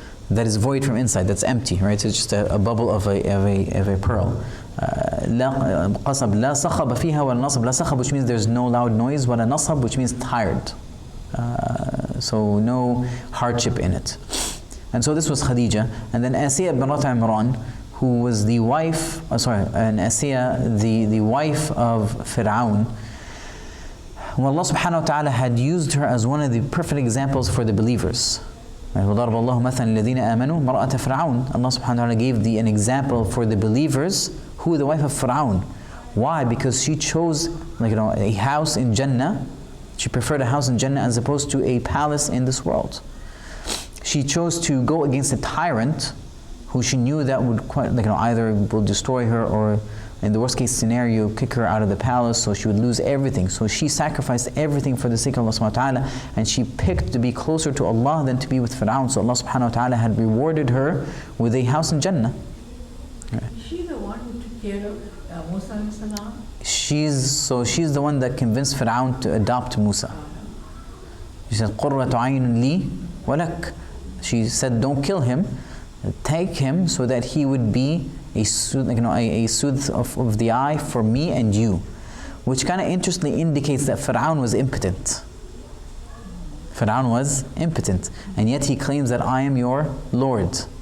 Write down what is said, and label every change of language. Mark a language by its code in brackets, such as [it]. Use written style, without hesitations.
[en] That is void from inside, that's empty, right? It's just a bubble of a pearl. [ar] قصب لا صخب فيها ولا نصب لا صخب, [en] which means there's no loud noise, [ar] ولا نصب, [en] which means tired. So no hardship in it. And so this was Khadija. And then Asiya binat Imran, who was the wife, Asiya, the wife of Fir'aun. Well, Allah subhanahu wa ta'ala had used her as one of the perfect examples for the believers. [ar] وَضَرَبَ اللَّهُ مَثَلًا الَّذِينَ آمَنُوا مَرْأَةَ فِرْعَوْنَ. [en] Allah subhanahu wa ta'ala gave an example for the believers, who the wife of Fir'aun. Why? Because she chose a house in Jannah. She preferred a house in Jannah as opposed to a palace in this world. She chose to go against a tyrant who she knew that would either will destroy her, or in the worst case scenario, kick her out of the palace, so she would lose everything. So she sacrificed everything for the sake of Allah subhanahu wa ta'ala, and she picked to be closer to Allah than to be with Fir'aun. So Allah subhanahu wa ta'ala had rewarded her with a house in Jannah. Is she the one who took care of Musa alayhi salam? She's the one that convinced Fir'aun to adopt Musa. She said, [ar] قُرَّةُ عَيْنٌ لِي وَلَكَ. [en] She said, don't kill him, take him so that he would be a soothe of the eye for me and you. Which kind of interestingly indicates that Fir'aun was impotent. Fir'aun was impotent, and yet he claims that I am your Lord.